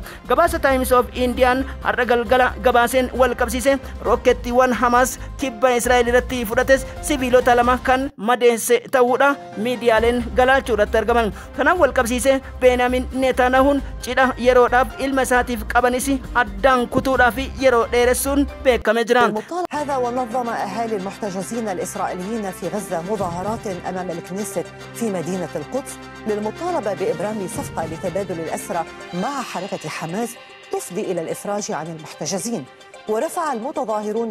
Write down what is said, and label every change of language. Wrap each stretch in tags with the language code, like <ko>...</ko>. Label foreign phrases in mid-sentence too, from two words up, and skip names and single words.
<om>Gabaasa Times of Indian har'a galgala gabaaseen wal qabsiise rookettiiwwan Hamaas kibba Israa'el irratti fudhates sibiilota 2 kan madeesse ta'uudha miidiyaaleen galaachuudhaatti argaman. Kanaan wal qabsiise Benjamin Netanyahuun cidha yeroodhaaf ilma isaatiif qabanis addaan kutuudhaaf yeroo dheeressuun beekame jira.</om> <ar>هذا ونظم أهالي المحتجزين الإسرائيليين في غزة مظاهرات أمام الكنيست في مدينة القدس للمطالبة بإبرام صفقة لتبادل الأسرى مع حركة حماس تفضي إلى الإفراج عن المحتجزين. ورفع المتظاهرون</ar>